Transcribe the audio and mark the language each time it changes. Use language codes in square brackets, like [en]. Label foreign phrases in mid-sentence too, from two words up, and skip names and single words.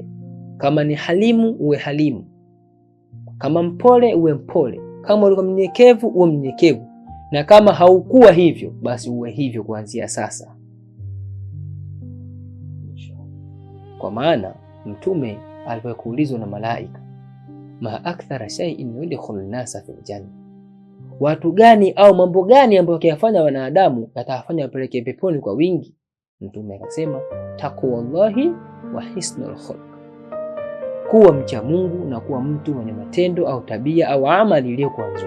[sw] Kama ni halimu uwe halimu, kama mpole uwe mpole, kama ulikuwa mnyenyekevu uwe mnyenyekevu, na kama haukuwa hivyo basi uwe hivyo kuanzia sasa. Kwa maana Mtume alipokuulizwa na malaika, [ar] ما أكثر شيء يدخل الناس في الجنة, [sw] watu gani au mambo gani ambayo yakifanya wanadamu yatawafanya wapeleke peponi kwa wingi? Mtume akasema [ar] تقوى الله وحسن الخلق, [sw] kuwa mcha Mungu na kuwa mtu mwenye matendo au tabia au amali iliyokuwa nzuri.